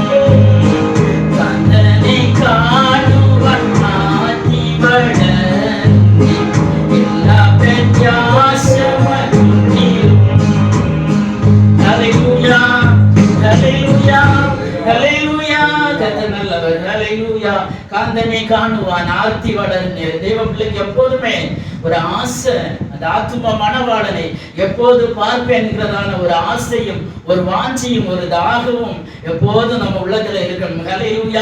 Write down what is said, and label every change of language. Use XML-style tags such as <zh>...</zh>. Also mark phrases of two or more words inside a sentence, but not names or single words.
<ml>കാന്തനെ കാണുവാൻ ആത്തി വളരുന്നേ എല്ലാ പ്രത്യാശ മറ്റൊന്നിലും ഹല്ലേലൂയ ഹല്ലേലൂയ ഹല്ലേലൂയ</ml> <ta>கர்த்தர் நல்லவர். ஹல்லேலூயா. காந்தனை காணுவான் ஆர்த்தி வளர்ந்து தேவ பிள்ளைக்கு எப்போதுமே ஒரு ஆசை, அந்த ஆத்தும மணவாளனை எப்போது பார்ப்பேன் என்கிறதான ஒரு ஆசையும் ஒரு வாஞ்சியும் ஒரு தாகமும் எப்போதும் நம்ம உள்ளத்துல இருக்கணும். ஹல்லேலூயா.</ta>